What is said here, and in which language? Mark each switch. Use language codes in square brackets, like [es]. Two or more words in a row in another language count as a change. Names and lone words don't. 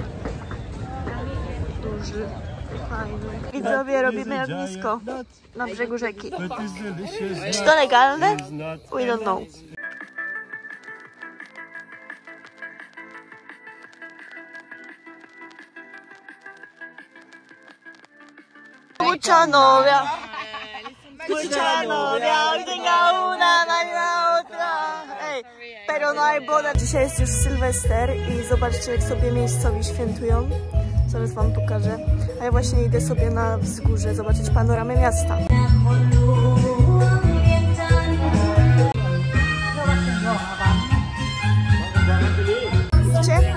[pl] Duży, fajny. Widzowie, robimy ognisko na brzegu rzeki. Czy to legalne? [en] We don't know. [es] Mucha novia, mucha novia, hoy tenga una, mañana otra. [pl] Serio, no i boda. Dzisiaj jest już Sylwester i zobaczcie, jak sobie miejscowi świętują. Zaraz wam pokażę. A ja właśnie idę sobie na wzgórze zobaczyć panoramę miasta. Widzicie?